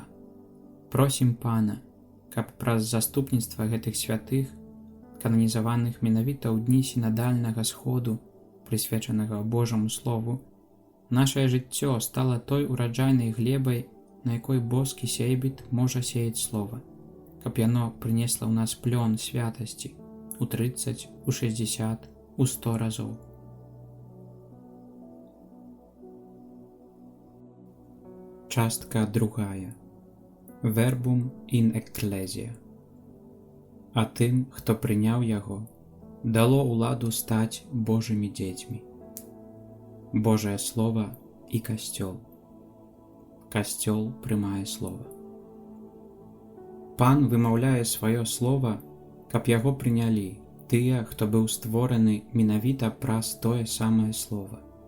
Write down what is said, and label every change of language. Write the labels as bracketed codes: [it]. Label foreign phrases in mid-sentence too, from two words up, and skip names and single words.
[be] Просім Пана, каб праз заступніцтва гэтых святых, кананізаваных менавіта ў дні сінадальнага сходу, прысвечанага Божаму Слову, Нашае жыццё стала той ураджайнай глебай, на якой боскі сейбіт можа сеяць слова, каб яно прынесла ў нас плён святасці у 30, у 60, у 100 разоў. Частка другая. [la] Verbum in ecclesia. [be] А тым, хто прыняў яго, дало ўладу стаць Божымі дзецьмі. Божае Слова і Касцёл. Касцёл прымае Слова. Пан вымаўляе сваё Слова, каб яго прынялі тыя, хто быў створаны менавіта праз тое самае Слова.